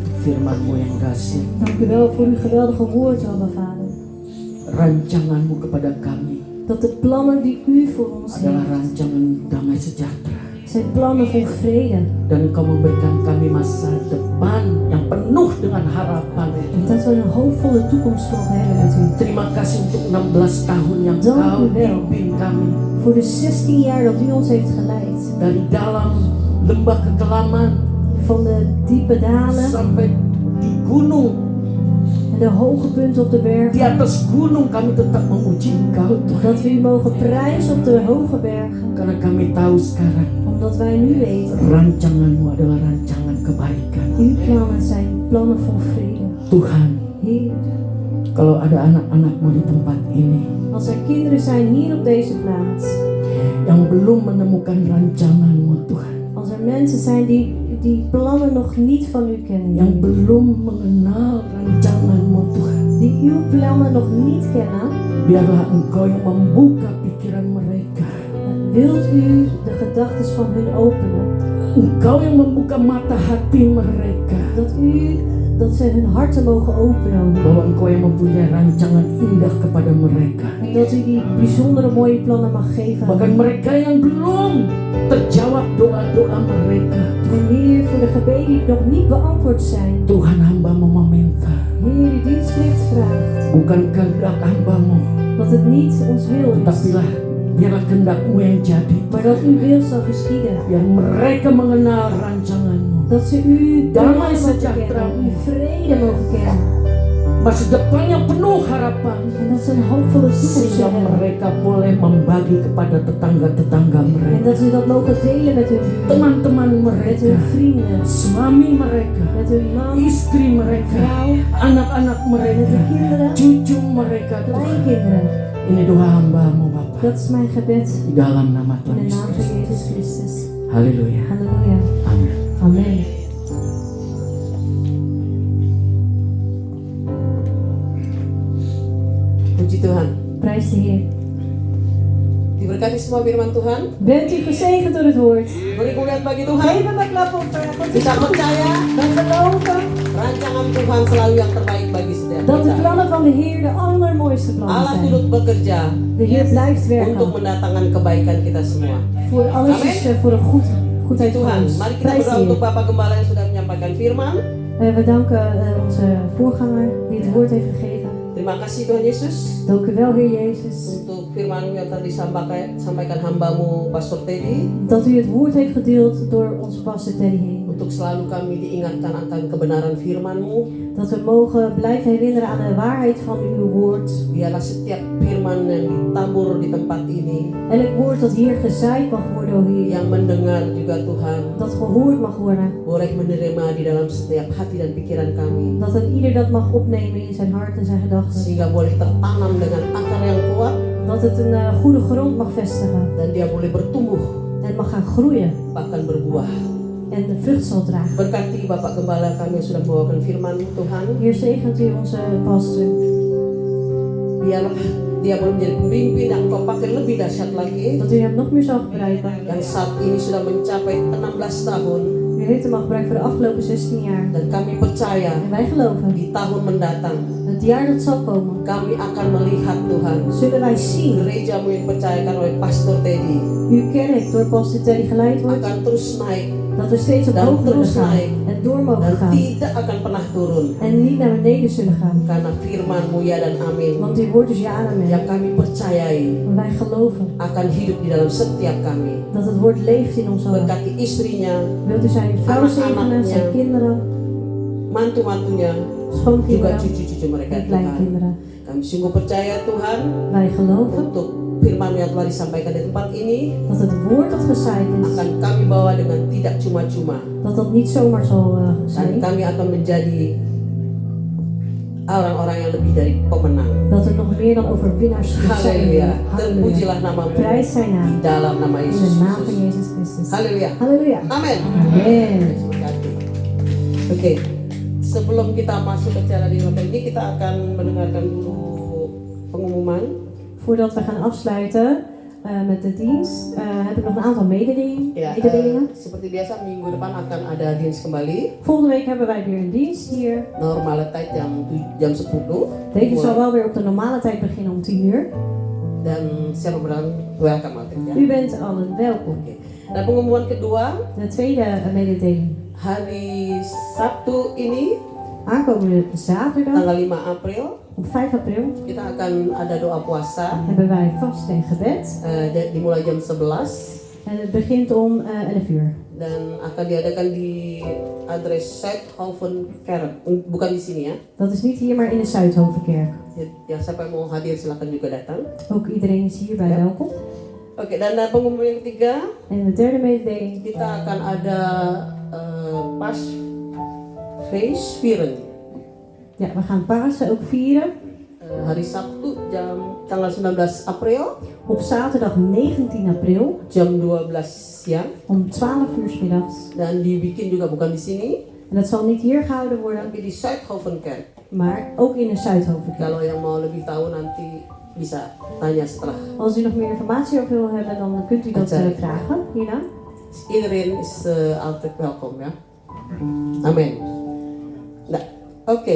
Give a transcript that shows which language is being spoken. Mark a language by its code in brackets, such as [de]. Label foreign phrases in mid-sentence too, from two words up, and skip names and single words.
[id] firman-Mu yang dahsyat. [nl] Dank u wel voor uw geweldige woord, Abba Vader. [id] Rancangan-Mu kepada kami [nl] Dat de plannen die u voor ons [id] adalah [nl] heeft, [id] rancangan damai sejahtera. [nl] zijn plannen van vrede. [id] Dan Engkau memberikan kami masa depan yang penuh dengan harapan. [nl] En dat we een hoopvolle toekomst mogen hebben met u. [id] Terima kasih untuk 16 tahun yang [nl] Dank [id] Kau [nl] u wel. [id] pimpin kami [nl] Voor de 16 jaar dat u ons heeft geleid. [id] dari dalam lembah kekelaman [nl] Van de diepe dalen [id] sampai di gunung. [nl] en de hoge punten op de [id] Di [nl] bergen. [id] atas gunung kami tetap memuji Engkau Tuhan. [nl] Dat we u mogen prijzen op de hoge bergen. [id] Karena kami tahu sekarang [nl] Omdat wij nu weten, [id] rancangan-Mu adalah rancangan kebaikan. [nl] uw plannen zijn plannen van vrede. [id] Tuhan, [nl] Heer, [id] kalau ada anak-anak-Mu di tempat ini [nl] als er kinderen zijn hier op deze plaats. [id] yang belum menemukan rancangan-Mu Tuhan, [nl] Als er mensen zijn die plannen nog niet van u kennen. [id] yang belum mengenal rancangan-Mu Tuhan, [nl] Die uw plannen nog niet kennen. [id] biarlah Engkau yang membuka pikiran mereka. [nl] Wilt u de gedachten van hun openen? [id] Engkau yang membuka mata hati mereka. [nl] Dat ze hun harten mogen openen. [id] Bahwa Engkau yang mempunyai rancangan indah kepada mereka. [nl] En dat u die bijzondere mooie plannen mag geven. [id] Bahkan mereka yang belum terjawab doa-doa mereka. [nl] En Heer, voor de gebeden die nog niet beantwoord zijn. [id] Tuhan, hamba-Mu meminta. [nl] Heer, uw dienstplicht vraagt. [id] Bukan kehendak hamba-Mu, [nl] Dat het niet ons wil is. [id] tetapilah biarlah kehendak-Mu yang jadi. [nl] Maar dat uw wil zal geschieden. [id] Biar mereka mengenal rancangan-Mu. [nl] Dat ze uw [id] Damai [nl] plannen mogen [id] sejahtera. [nl] kennen. Uw vrede mogen kennen. [id] Masa depan yang penuh harapan. [nl] En dat ze een hoopvolle toekomst [id] Sehingga [nl] zullen hebben. [id] mereka boleh membagi kepada tetangga-tetangga [nl] En [id] mereka. [nl] dat ze dat mogen delen met hun buren. [id] Teman-teman [nl] Met [id] mereka. [nl] hun vrienden. [id] Suami mereka. [nl] Met hun man. [id] Istri mereka. [nl] Vrouw. [id] Anak-anak [nl] Met de [id] mereka. [nl] kinderen. [id] Cucu mereka. Tuhan. [nl] Kleinkinderen. [id] Ini doa hamba-Mu Bapa. [nl] Dat is mijn gebed. [id] Di dalam nama [nl] In [id] Tuhan [nl] de naam [id] Yesus [nl] van [id] Kristus. [nl] Jezus Christus. [id] Haleluya. [nl] Halleluja. [id] Amin. [nl] Amen. [id] Puji Tuhan. [nl] Prijs de Heer. [id] Diberkati semua firman Tuhan. [nl] Bent u gezegend door het woord? [id] Beri kemuliaan bagi Tuhan. [nl] Geef hem een klap op God is [id] Kita [nl] goed. [id] percaya [nl] We geloven [id] rancangan Tuhan selalu yang terbaik bagi setiap [nl] dat de [id] kita. [nl] plannen van de Heer de allermooiste plannen [id] Allah [nl] zijn. [id] turut bekerja [nl] De Heer blijft [id] untuk [nl] werken [id] mendatangkan kebaikan kita semua. [nl] voor alles [id] Amen. [nl] is voor een goedheid van [id] Tuhan, [nl] ons. [id] mari kita [nl] Prijs de [id] berdoa untuk [nl] Heer. [id] Bapak Gembala yang sudah menyampaikan firman. [nl] We danken onze voorganger die het woord heeft gegeven. [id] Terima kasih Tuhan Yesus [nl] Dank u wel, Heer Jezus, [id] untuk firman yang tadi sampaikan hambamu Pastor Teddy. [nl] dat u het woord heeft gedeeld door onze pastor Teddy heen. [id] Untuk selalu kami diingatkan akan kebenaran firman-Mu. [nl] Dat we mogen blijven herinneren aan de waarheid van uw woord. [id] Biarlah setiap firman yang ditabur di tempat ini, [nl] Elk woord dat hier gezaaid mag worden, o Heer. [id] yang mendengar juga Tuhan, [nl] Dat gehoord mag worden. [id] boleh menerima di dalam setiap hati dan pikiran kami. [nl] Dat een ieder dat mag opnemen in zijn hart en zijn gedachten. [id] Sehingga boleh tertanam dengan akar yang kuat [nl] Dat het een goede grond mag vestigen. [id] dan dia boleh bertumbuh, [nl] En mag gaan groeien. [id] bahkan berbuah. [nl] En de vrucht zal dragen. [id] Berkati Bapak Gembala kami yang sudah membawakan firman Tuhan. [nl] Heer, zegent u onze pastor. [id] Biarlah dia boleh menjadi pemimpin yang Engkau pakai lebih dahsyat lagi. [nl] Dat u hem nog meer zal gebruiken. [id] Yang saat ini sudah mencapai 16 tahun. [nl] U heeft hem al gebruikt voor de afgelopen 16 jaar. [id] Dan kami percaya [nl] En wij geloven. [id] di tahun mendatang [nl] Het jaar dat zal komen. [id] kami akan melihat Tuhan [nl] Zullen wij zien. [id] gerejamu yang dipercayakan oleh Pastor Teddy [nl] Uw kerk door pastor Teddy geleid wordt. [id] akan terus naik [nl] Dat we steeds [id] Dan [nl] omhoog mogen [id] terus [nl] gaan. [id] naik. [nl] En door mogen [id] dan [nl] gaan. [id] tidak akan pernah turun. [nl] En niet naar beneden zullen gaan. [id] Karena firman-Mu ya dan amin [nl] Want uw woord is ja en amen. [id] yang kami percayai [nl] En wij geloven [id] akan hidup di dalam setiap kami. [nl] dat het woord leeft in ons allen. [id] Berkati istrinya, [nl] Wilt u zijn vrouw zegenen, zijn kinderen, [id] mantu-mantunya, juga [nl] schoonkinderen [id] cucu-cucu mereka [nl] en [id] Tuhan. [nl] kleinkinderen. [id] Kami sungguh percaya Tuhan [nl] Wij geloven [id] untuk firman yang telah disampaikan di tempat ini [nl] dat het woord dat gezaaid is, [id] akan kami bawa dengan tidak cuma-cuma. [nl] dat niet zomaar zal [id] Dan [nl] zijn. [id] kami akan menjadi orang-orang yang lebih dari pemenang. [nl] Dat er nog meer dan overwinnaars zullen zijn. [id] Haleluya. [nl] Halleluja. [id] Terpujilah namamu [nl] Prijs zijn [id] di [nl] naam. [id] dalam nama [nl] In [id] Yesus [nl] de naam van [id] Kristus. [nl] Jezus Christus. [id] Haleluya. [nl] Halleluja. [id] Amin. [nl] Amen. [id] Oke. Sebelum kita masuk ke cara di hotel ini, kita akan mendengarkan dulu pengumuman. [nl] Voordat we gaan afsluiten, met de dienst heb ik nog een aantal mededelingen. [id] Ya, seperti biasa minggu depan akan ada dienst kembali. [nl] Volgende week hebben wij weer een dienst hier. Normale tijd [id] jam 10. [nl] Deze zal wel weer op de normale tijd beginnen om 10 uur. [id] Dan siapa bilang welcome altijd ya. [nl] U bent allen welkom. [id] Oke. Dan pengumuman kedua, [nl] De tweede mededeling. [id] hari Sabtu ini [nl] Aankomende zaterdag [id] tanggal 5 April [nl] op 5 april [id] kita akan ada doa puasa. [nl] hebben wij vast en gebed. [id] Dimulai jam 11 [nl] En het begint om 11 uur. [id] dan akan diadakan di adres Zuidhoven Kerk, bukan di sini ya. [nl] Dat is niet hier, maar in de Zuidhovenkerk. [id] Ya siapa yang mau hadir silakan juga datang. [nl] Ook iedereen is hierbij Ja. welkom. [id] Oke, dan pengumuman yang ketiga, [nl] En de derde mededeling. [id] kita akan ada [nl] Pasfeest vieren. Ja, we gaan Pasen ook vieren. [id] Hari Sabtu tanggal 19 April [nl] Op zaterdag 19 april [id] jam 12 siang [nl] om 12 uur 's middags. [id] dan dibikin juga bukan di sini [nl] En dat zal niet hier gehouden worden, [id] tapi di Zuidhoven Kerk. [nl] maar ook in de Zuidhovenkerk. [id] Kalau yang mau lebih tahu nanti bisa tanya setelah. [nl] Als u nog meer informatie over wil hebben, dan kunt u dat vragen hierna. Iedereen is altijd welkom ya. [id] Amin. Nah, oke.